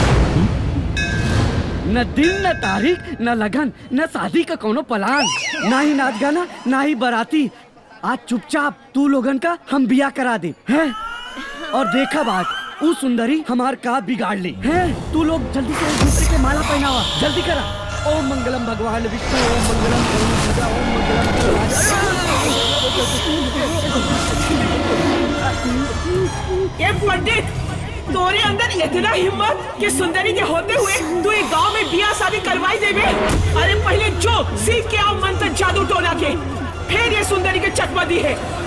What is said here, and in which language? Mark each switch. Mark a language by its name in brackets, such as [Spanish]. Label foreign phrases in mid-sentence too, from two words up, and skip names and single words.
[Bhojpuri] न दिन न तारीख न लगन न शादी का कोनो प्लान, ना ही नाच गाना ना ही बाराती। आज चुपचाप तू लोगन का हम बिया करा दे हैं? और देखा बात वो सुंदरी हमार का बिगाड़ ली है। तू लोग जल्दी से एक दूसरे के माला पहनावा, जल्दी करा। [Sanskrit] ओम मंगलम भगवान विष्णु, ओम मंगलम गरुड़, ओम मंगलम। [Bhojpuri] ये पंडित, तोरे अंदर इतना हिम्मत कि सुंदरी के होते हुए तू एक गांव में बियाह शादी करवाई देवे। अरे पहले जो सीख के आओ मंत्र जादू टोना के, फिर ये सुंदरी के चकमा दी है।